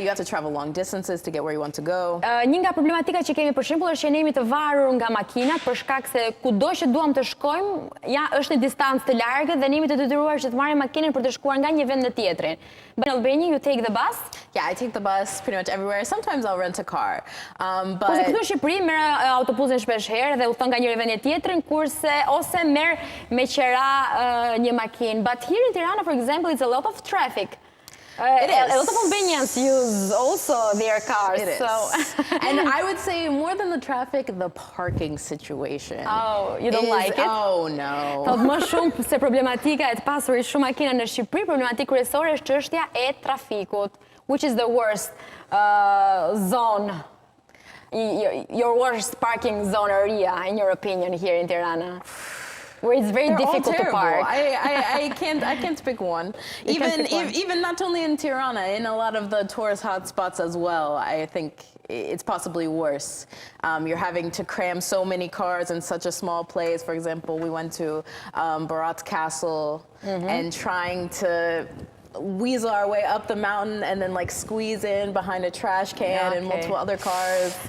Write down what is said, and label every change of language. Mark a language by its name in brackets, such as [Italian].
[English] You have to travel long distances to get where you want to go. [Albanian] Një nga problematika që kemi për shembull është që ne jemi të varur nga makinat për shkak se kudo që duam të shkojmë, është në distancë të largët dhe ne jemi të detyruar që të marrim makinën për të shkuar nga një vend në tjetrin. [English] But in Albania, you take the bus? Yeah, I take the bus pretty much everywhere. Sometimes I'll rent a car. [Albanian] Kurse këtu në Shqipëri merr autobusin shpesh herë dhe udhton nga një vend në tjetrin, ose merr me qera një makinë. [English] But here in Tirana, for example, it's a lot of traffic. It is. A lot of Albanians use also their cars. It is. And I would say more than the traffic, the parking situation. Oh, you don't like it? Oh, no. [Albanian] Thot më shumë se problematika e të pasurit shumë makina në Shqipëri, problematikë kryesore është çështja e trafikut, [English] which is the worst zone, your worst parking zone area, in your opinion, here in Tirana? Where it's very difficult to park. I can't pick one. Even not only in Tirana, in a lot of the tourist hotspots as well, I think it's possibly worse. You're having to cram so many cars in such a small place. For example, we went to Barat Castle and trying to weasel our way up the mountain and then like squeeze in behind a trash can and multiple other cars.